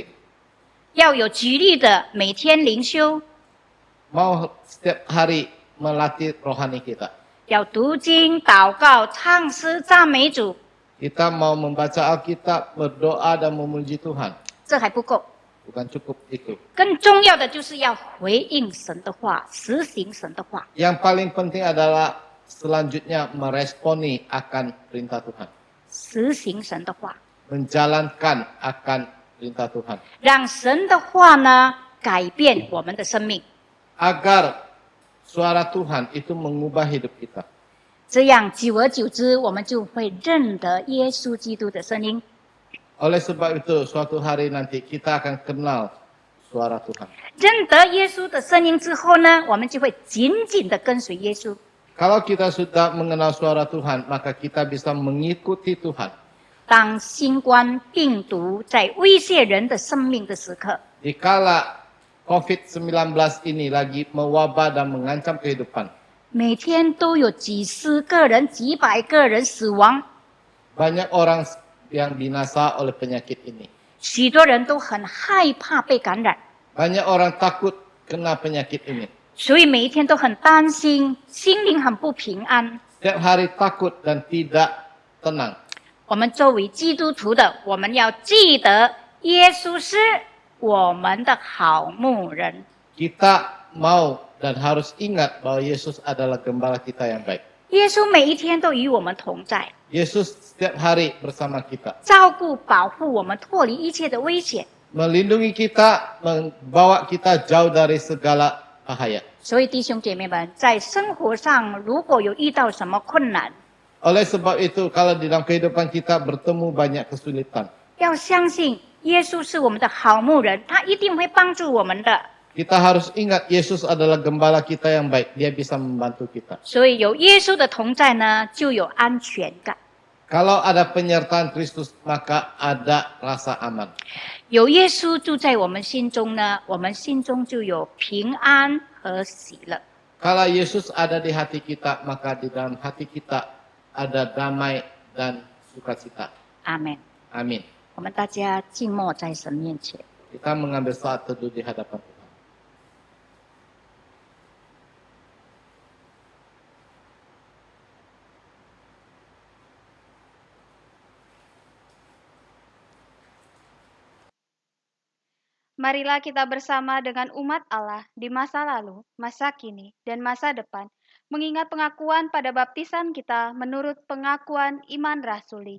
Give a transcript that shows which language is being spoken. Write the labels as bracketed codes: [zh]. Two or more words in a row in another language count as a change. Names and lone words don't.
[zh] 要有纪律的每天灵修， [id] Mau setiap hari melatih rohani kita. [zh] 要读经、祷告、唱诗、赞美主。 [id] Kita mau membaca Alkitab, berdoa dan memuji Tuhan. [zh] 这还不够， [id] Bukan cukup itu. [zh] 更重要的就是要回应神的话，实行神的话。 [id] Yang paling penting adalah selanjutnya meresponi akan perintah Tuhan. [zh] 实行神的话， [id] Menjalankan akan perintah Tuhan. [zh] 让神的话呢改变我们的生命， [id] Agar suara Tuhan itu mengubah hidup kita. [zh] 这样久而久之，我们就会认得耶稣基督的声音。 [id] Oleh sebab itu, suatu hari nanti kita akan kenal suara Tuhan. [zh] 认得耶稣的声音之后呢，我们就会紧紧的跟随耶稣。 [id] Kalau kita sudah mengenal suara Tuhan, maka kita bisa mengikuti Tuhan. [zh] 当新冠病毒在威胁人的生命的时刻， [id] Dikala COVID-19 ini lagi mewabah dan mengancam kehidupan, [zh] 每天都有几十个人、几百个人死亡， [id] banyak orang yang binasa oleh penyakit ini. [zh] 许多人都很害怕被感染， [id] Banyak orang takut kena penyakit ini. [zh] 所以每一天都很担心，心灵很不平安。 [id] Setiap hari takut dan tidak tenang. [zh] 我们作为基督徒的，我们要记得耶稣是我们的好牧人。 [id] Kita mau dan harus ingat bahwa Yesus adalah gembala kita yang baik. [zh] 耶稣每一天都与我们同在， [id] Yesus setiap hari bersama kita. [zh] 照顾保护我们脱离一切的危险。 [id] Melindungi kita, membawa kita jauh dari segala bahaya. [zh] 所以弟兄姐妹们，在生活上如果有遇到什么困难， [id] Oleh sebab itu, kalau di dalam kehidupan kita bertemu banyak kesulitan, [zh] 要相信耶稣是我们的好牧人，他一定会帮助我们的。 [id] kita harus ingat Yesus adalah gembala kita yang baik. Dia bisa membantu kita. [zh] 所以有耶稣的同在呢，就有安全感。 [id] Kalau ada penyertaan Kristus, maka ada rasa aman. [zh] 有耶稣住在我们心中呢，我们心中就有平安和喜乐。 [id] Kalau Yesus ada di hati kita, maka di dalam hati kita ada damai dan sukacita. [zh] 阿门。 [id] Amin. [zh] 我们大家静默在神面前。 [id] Kita mengambil saat teduh di hadapan Tuhan. Marilah kita bersama dengan umat Allah di masa lalu, masa kini, dan masa depan, mengingat pengakuan pada baptisan kita menurut pengakuan iman rasuli.